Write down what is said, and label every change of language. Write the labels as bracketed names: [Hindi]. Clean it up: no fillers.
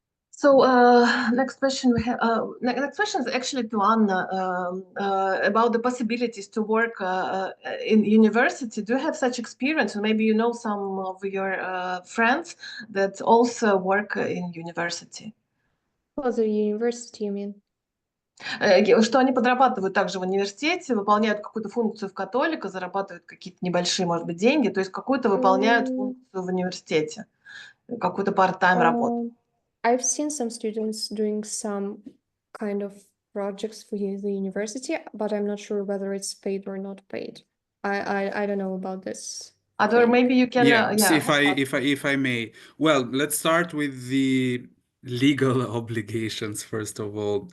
[English] So next question we have. Next question is actually to Anna about the possibilities to work in university. Do you have such experience? And maybe you know some of your friends that also work in university. Well, the university, you mean? [Russian] Что они подрабатывают также в университете, выполняют какую-то функцию в Cattolica, зарабатывают какие-то небольшие, может быть, деньги, то есть какую-то выполняют функцию в университете, какую-то part-time работу. [English] I've seen some students doing some kind of projects for the university, but I'm not sure whether it's paid or not paid. I don't know about this. Ador, maybe you can. Yes, if I may. Well, let's start with the legal obligations first of all.